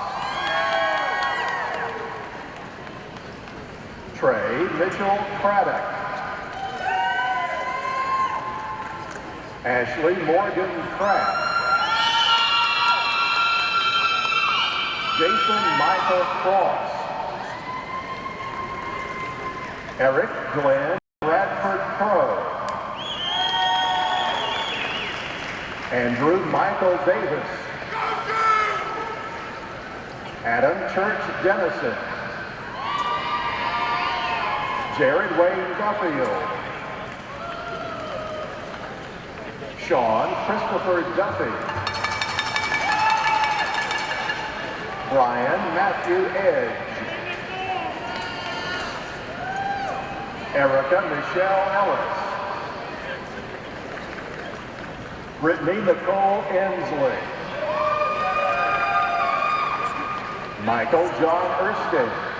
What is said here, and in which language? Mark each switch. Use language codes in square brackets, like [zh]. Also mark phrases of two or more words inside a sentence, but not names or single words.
[en] Trey Mitchell Craddock. Ashley Morgan Kraft. Jason Michael Cross. Eric Glenn Bradford Crow. Andrew Michael Davis. Adam Church Dennison. Jared Wayne Duffield. Sean Christopher Duffy. Brian Matthew Edge. Erica Michelle Ellis. Brittany Nicole Ensley. Michael John Erskine.